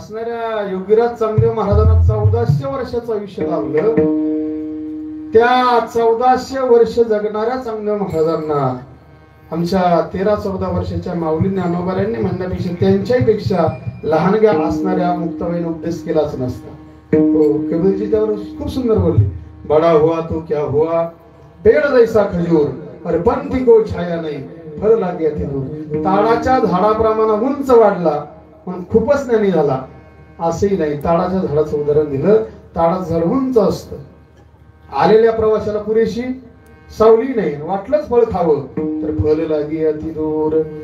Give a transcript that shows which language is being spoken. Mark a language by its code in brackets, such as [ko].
[mr] असणाऱ्या योगीराज चांगदेव महाराजांना 1400 वर्षाचं आयुष्य लाभलं. त्या 1400 वर्ष जगणाऱ्या चांगदेव महाराजांना आमच्या 13-14 वर्षाच्या माऊली ज्ञानोबारायांनी म्हणण्यापेक्षा त्यांच्याही पेक्षा लहानग्या असणाऱ्या मुक्ताबाईने उपदेश केलाच नसता. कबीरजी त्यावर खूप सुंदर बोलले. [hi] बडा हुआ तो क्या हुआ, पेड़ जैसा खजूर, पर पंथी को छाया नहीं, फळ लागे अति दूर. [mr] ताडाच्या झाडाप्रमाणे उंच वाढला पण खूपच ज्ञानी झाला असंही नाही. ताडाच्या झाडाचं उदाहरण दिलं. ताडाचं झाड उंच असतं. आलेल्या प्रवाशाला पुरेशी सावली नाही, वाटलंच फळ खावं तर फळ लागे अति दूर.